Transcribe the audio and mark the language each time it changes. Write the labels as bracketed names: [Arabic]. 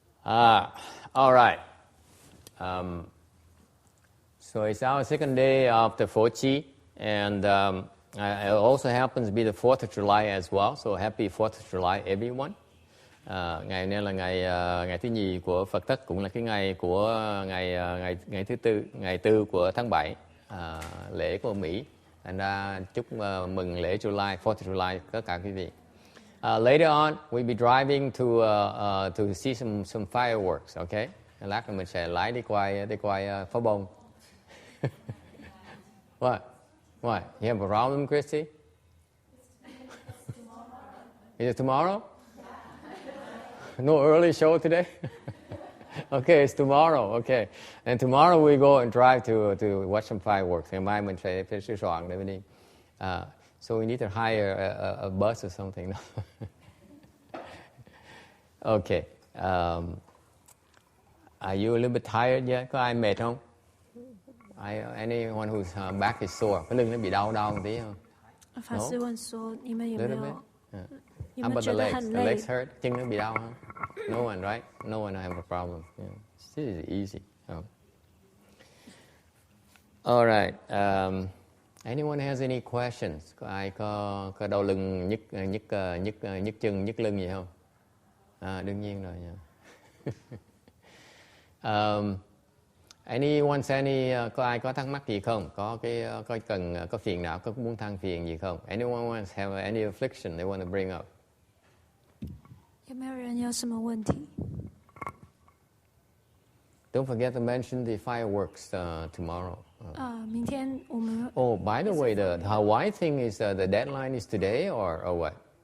[English] All right. So it's our second day of the PHřejI, and it also happens to be the 4th of July as well. So happy 4th of July, everyone. [Vietnamese] Ngày nay là ngày thứ nhì của Phật Tất, cũng là cái ngày của ngày thứ tư, ngày 4 của tháng 7, lễ của Mỹ. Thành ra chúc mừng lễ July, [English] 4th of July [Vietnamese] tất cả quý vị. [English] Later on, we'll be driving to see some fireworks, okay? [Vietnamese] Lát nữa mình sẽ lái đi quay pháo bông. [English] What? You have a problem, Christy? Is it tomorrow? No early show today? Okay, it's tomorrow. Okay, and tomorrow we go and drive to watch some fireworks. [Vietnamese] Ngày mai mình sẽ sửa soạn để mình đi. [English] So we need to hire a bus or something. Okay. Are you a little bit tired yet? [Vietnamese] Có ai mệt không? [English] Anyone whose back is sore? [Vietnamese] Cái lưng nó bị đau một tí không? [Chinese] 法师问说，你们有没有？ [English] How about the legs? The legs hurt? [Vietnamese] Chân nó bị đau không? [English] No one, right? No one have a problem. Yeah. This is easy. All right. Anyone has any questions? [Vietnamese] Có ai có đau lưng, nhức chân, nhức lưng gì không? Đương nhiên rồi nha. Anyone có ai có thắc mắc gì không? Có phiền não, có muốn than phiền gì không? [English] Anyone have any affliction they want to bring up? [Chinese] 有没有人有什么问题？ [English] Don't forget to mention the fireworks tomorrow. [Chinese] 明天我们 [English] Oh, by the way, the Hawaii thing is the deadline is today or what?